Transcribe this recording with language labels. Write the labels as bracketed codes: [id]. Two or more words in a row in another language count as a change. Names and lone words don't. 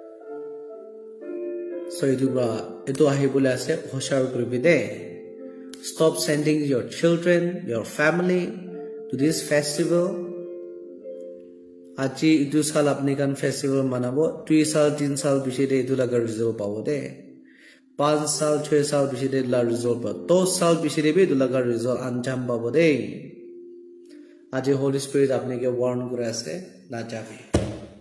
[nag] So edu ahibole ase hoshar kuribi de. [en] stop sending your children, your family to this festival. [nag] Aji itu sal apni kan festival manabo 2 sal 3 sal bishide itu laga result pabo de 5 sal 6 sal bishide la result pa 10 sal bishide be itu laga result anjam pabo de. Aji Holy Spirit apni ke warn kore ase na jabi.